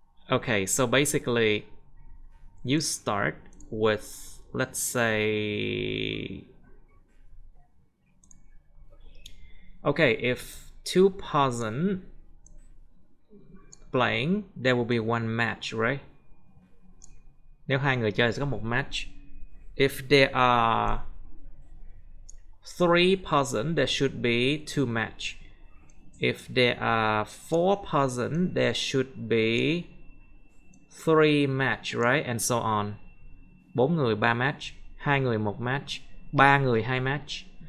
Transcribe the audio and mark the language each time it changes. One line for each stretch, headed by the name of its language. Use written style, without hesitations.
English: Okay, so basically you start with, let's say, okay, if two person playing, there will be one match, right?
Vietnamese: Nếu hai người chơi sẽ có một match.
English: If there are 3 person, there should be 2 match. If there are 4 person, there should be 3 match, right? And so on.
Vietnamese: 4 người 3 match, 2 người 1 match, 3 người 2 match.